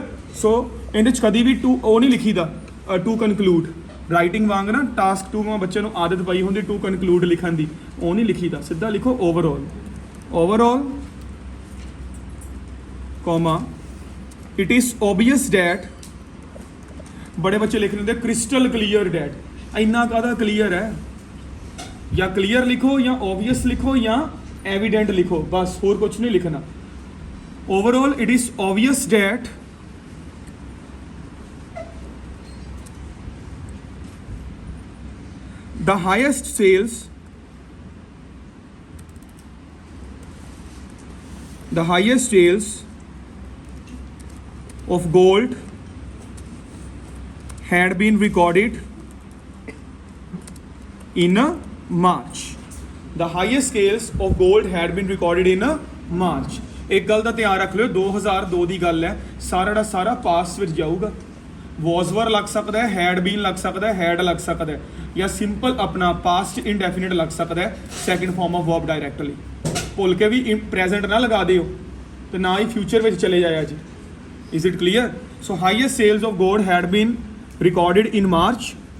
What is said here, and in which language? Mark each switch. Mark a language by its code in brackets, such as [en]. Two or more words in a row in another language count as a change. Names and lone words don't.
[pa] ਸੋ ਇਹਦੇ 'ਚ ਕਦੀ ਵੀ ਟੂ ਉਹ ਨਹੀਂ ਲਿਖੀਦਾ, [en] to conclude writing [pa] ਵਾਂਗ ਨਾ, ਟਾਸਕ 2 में ਬੱਚੇ ਨੂੰ ਆਦਤ ਪਈ ਹੁੰਦੀ [en] to conclude [pa] ਲਿਖਣ ਦੀ, ਉਹ ਨਹੀਂ ਲਿਖੀਦਾ, ਸਿੱਧਾ ਲਿਖੋ [en] overall, overall comma it is obvious that, [pa] ਬੜੇ ਬੱਚੇ ਲਿਖ ਦਿੰਦੇ [en] crystal clear that, [pa] ਇੰਨਾ ਕਾਹਦਾ ਕਲੀਅਰ ਹੈ? ਜਾਂ ਕਲੀਅਰ ਲਿਖੋ ਜਾਂ ਓਬਵੀਅਸ ਲਿਖੋ ਜਾਂ ਐਵੀਡੈਂਟ ਲਿਖੋ, ਬਸ ਹੋਰ ਕੁਝ ਨਹੀਂ ਲਿਖਣਾ. [en] overall it is obvious that the highest sales of gold had been recorded in March. The highest sales of gold had been recorded in March. [pa] ਇੱਕ ਗੱਲ ਦਾ ਧਿਆਨ ਰੱਖ ਲਿਓ, 2002 ਦੀ ਗੱਲ ਹੈ, ਸਾਰਾ ਦਾ ਸਾਰਾ ਪਾਸਟ ਵਿੱਚ ਜਾਊਗਾ. [en] was were [pa] ਲੱਗ ਸਕਦਾ ਹੈ, [en] had been [pa] ਲੱਗ ਸਕਦਾ ਹੈ, had ਲੱਗ ਸਕਦਾ ਹੈ, ਜਾਂ ਸਿੰਪਲ ਆਪਣਾ [en] past indefinite [pa] ਲੱਗ ਸਕਦਾ ਹੈ, [en] second form of verb directly. [pa] ਭੁੱਲ ਕੇ ਵੀ ਪ੍ਰੈਜ਼ੈਂਟ ਨਾ ਲਗਾ ਦਿਓ ਤੇ ਨਾ ਹੀ ਫਿਊਚਰ ਵਿੱਚ ਚਲੇ ਜਾਇਆ ਜੀ. [en] is it clear? so highest sales of gold had been recorded in March.